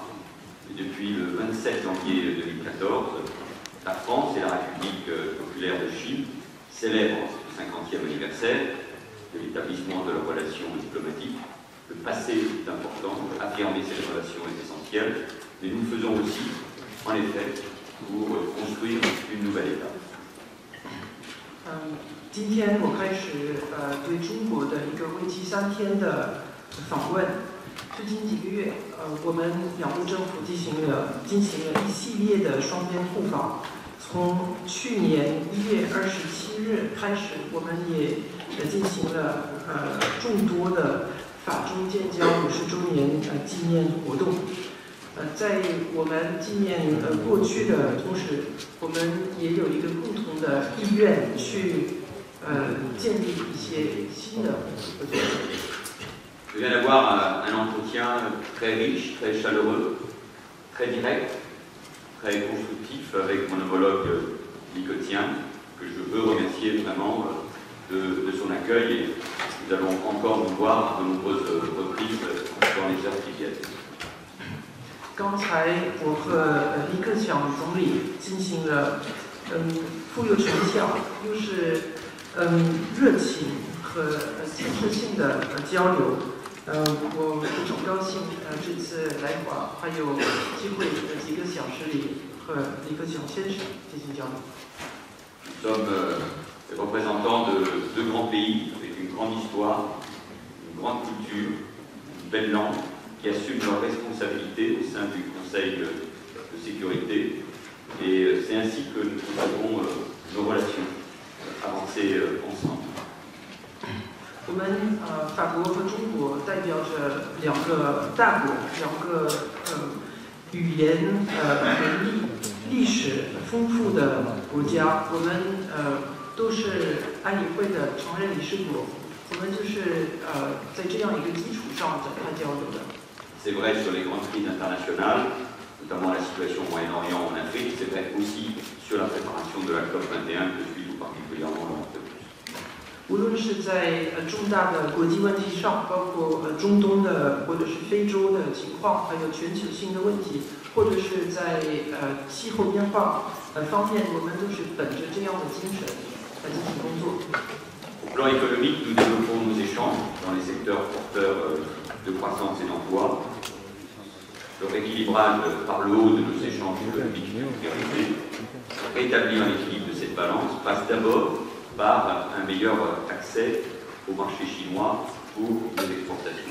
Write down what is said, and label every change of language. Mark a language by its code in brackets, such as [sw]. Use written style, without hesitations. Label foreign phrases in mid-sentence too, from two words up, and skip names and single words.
[fr] Et depuis le 27 janvier 2014, la France et la République populaire de Chine célèbrent le 50e anniversaire de l'établissement de leurs relations diplomatiques. Le passé est important, affirmer ces relations est essentiel, mais nous le faisons aussi, en effet, pour construire une nouvelle étape. [zh] 今天我开始对中国的一个为期3天的访问。最近几个月，我们两国政府进行了一系列的双边互访。从去年1月27日开始，我们也进行了众多的法中建交50周年纪念活动。在我们纪念过去的同时，我们也有一个共同的意愿去建立一些新的合作。 [fr] Je viens d'avoir un entretien très riche, très chaleureux, très direct, très constructif avec mon homologue nicotien, que je veux remercier vraiment de son accueil et nous allons encore nous voir à de nombreuses reprises dans les heures qui viennent. [zh] 刚才我和李克强总理进行了富有成效又是热情和建设性的交流。我非常高兴这次来华还有机会几个小时里和李克强先生进行交流。 [fr] Nous sommes les représentants de 2 grands pays avec une grande histoire, une grande culture, une belle langue, qui assument leurs responsabilités au sein du Conseil de sécurité. Et c'est ainsi que nous avons nos relations avancer ensemble. [zh] 我们法国和中国代表着2个大国，2个语言文艺历史丰富的国家。我们都是安理会的常任理事国，我们就是在这样一个基础上展开交流的。 [fr] C'est vrai sur les grandes crises internationales, notamment la situation au Moyen-Orient, en Afrique, c'est vrai aussi sur la préparation de la COP21 que je suis tout particulièrement dans ce processus. [zh] 无论是在重大的国际问题上，包括中东的或者是非洲的情况，还有全球性的问题，或者是在气候变化方面，我们都是本着这样的精神来进行工作。 [fr] Au plan économique, nous développons nos échanges dans les secteurs porteurs de croissance et d'emploi. Le rééquilibrage par le haut de nos échanges économiques sécurisés, rétablir un équilibre de cette balance, passe d'abord par un meilleur accès au marché chinois pour nos exportations.